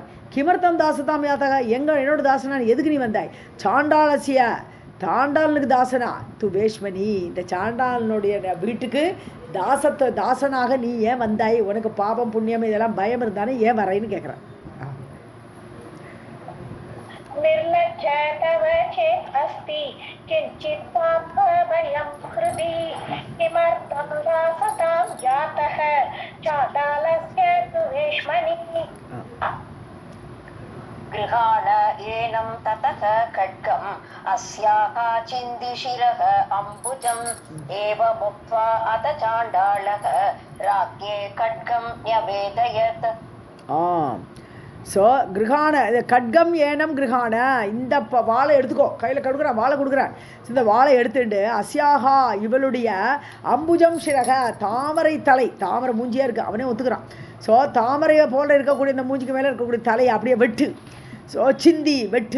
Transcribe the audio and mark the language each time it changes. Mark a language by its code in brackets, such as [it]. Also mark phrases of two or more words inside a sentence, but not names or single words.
[sa] किमर्थं दासतां जातः, [ta] என்னோட தாசனா எதுக்கு நீ வந்தாய், சாண்டாளசிய, சாண்டாளனுக்கு தாசனா, [sa] तु वेश्मनि, [ta] இந்த சாண்டாளனுடைய வீட்டுக்கு தாசனாக நீ ஏன் வந்தாய், உனக்கு பாபம் புண்ணியம் இதெல்லாம் பயம் இருந்தானே ஏன் வரைன்னு கேட்குறான். [sa] निर्लज्ज तव चेत् अस्ति किञ्चित् पापभयं हृदि किमर्थं दासतां जातः चाण्डालस्य तु वेश्मनि. गृहाण एनं ततः खड्गम् अस्याः चिन्दिशिरः अम्बुजम् एवमुक्त्वा अथ चाण्डालः राज्ञे खड्गं न्यवेदयत्. [ta] ஸோ கிரகான, [sa] खड्गम् एनं गृहाण, [ta] இந்த வாழை எடுத்துக்கோ, கையில் கொடுக்குறான், வாழை கொடுக்குறான். இந்த வாழை எடுத்துட்டு அஸ்யாகா, இவளுடைய [sa] अम्बुजं शिरः, [ta] தாமரை தலை, தாமரை மூஞ்சியாக இருக்குது, அவனே ஒத்துக்கிறான். ஸோ தாமரையை போல் இருக்கக்கூடிய இந்த மூஞ்சிக்கு மேலே இருக்கக்கூடிய தலையை அப்படியே வெட்டு, ஸோ சிந்தி வெட்டு.